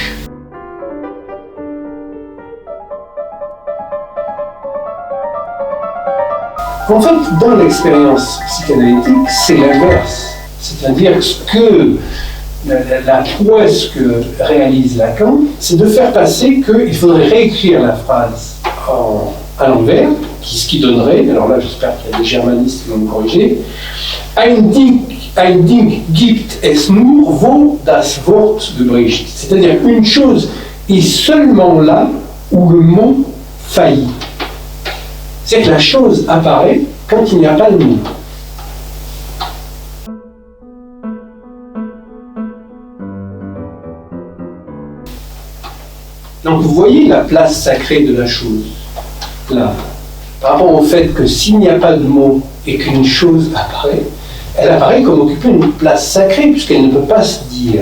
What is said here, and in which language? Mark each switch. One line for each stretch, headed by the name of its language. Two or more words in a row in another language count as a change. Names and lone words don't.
French: En fait, dans l'expérience psychanalytique, c'est l'inverse. C'est-à-dire que la prouesse que réalise Lacan, c'est de faire passer qu'il faudrait réécrire la phrase à l'envers, ce qui donnerait, alors là j'espère qu'il y a des germanistes qui vont me corriger,
German: ein Ding gibt es nur, wo das Wort gebricht.
French: C'est-à-dire une chose est seulement là où le mot faillit. C'est que la chose apparaît quand il n'y a pas de mot. Donc vous voyez la place sacrée de la chose, là, par rapport au fait que s'il n'y a pas de mot et qu'une chose apparaît, elle apparaît comme occupant une place sacrée puisqu'elle ne peut pas se dire.